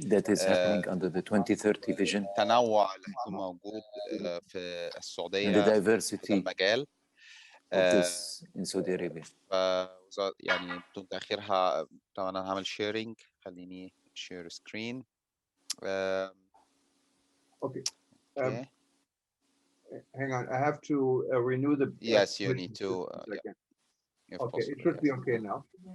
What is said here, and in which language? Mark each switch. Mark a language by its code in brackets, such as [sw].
[en] that is happening under the 2030 vision. [ar] التنوع اللي هيكون موجود في السعودية [en] and the diversity [ar] المجال [en] of this in Saudi Arabia. [ar] يعني بدون تأخيرها طبعا أنا هعمل شيرينج خليني share screen. [en] Okay. Hang on, I have to renew the. Yes, you need to. Okay, possible, it should be okay now.